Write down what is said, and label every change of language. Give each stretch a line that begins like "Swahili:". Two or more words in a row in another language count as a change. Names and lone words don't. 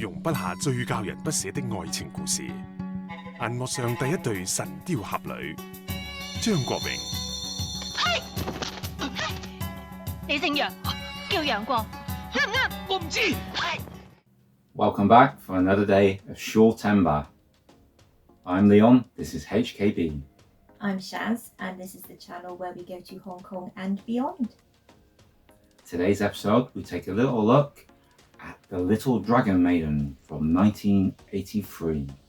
Cantonese: 筆下最教人不捨的愛情故事，銀幕上第一對神雕俠侶，張國榮。你姓楊，叫楊過，啱唔啱？我唔知。
English: Welcome back for another day of Shawtember. I'm Leon, this is HKB. I'm Shaz, and this is the channel where we go to Hong Kong and beyond. Today's episode, we take a little look at The Little Dragon Maiden from 1983.